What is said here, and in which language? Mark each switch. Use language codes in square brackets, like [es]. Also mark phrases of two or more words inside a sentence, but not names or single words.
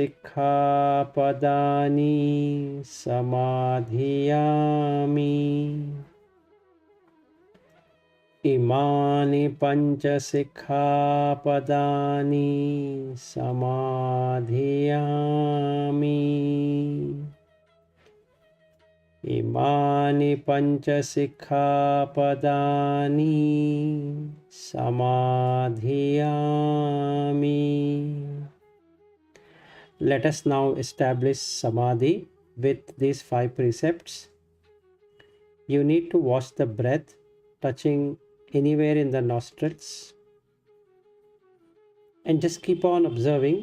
[pi] sikkhapadani samadhiyami Imani pancha sikkhapadani samadhiyami Imani pancha sikkhapadani samadhiyami. [en] Let us now establish Samadhi with these 5 precepts. You need to watch the breath touching anywhere in the nostrils and just keep on observing.